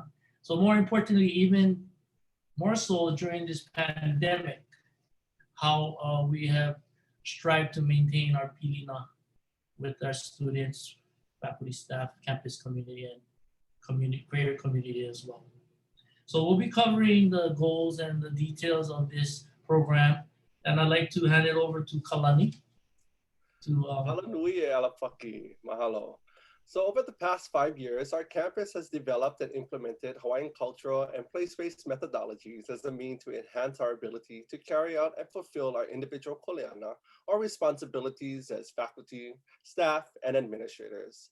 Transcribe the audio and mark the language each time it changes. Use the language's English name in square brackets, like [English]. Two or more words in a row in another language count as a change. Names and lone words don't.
[English] So more importantly, even more so during this pandemic, how we have strived to maintain our Pilina with our students, faculty, staff, campus community, and greater community as well. So we'll be covering the goals and the details of this program, and I'd like to hand it over to Kalani. [Hawaiian] Mahalo nui e Alapaki. Mahalo. [English] So over the past 5 years, our campus has developed and implemented Hawaiian cultural and place-based methodologies as a means to enhance our ability to carry out and fulfill our individual koleana or responsibilities as faculty, staff, and administrators.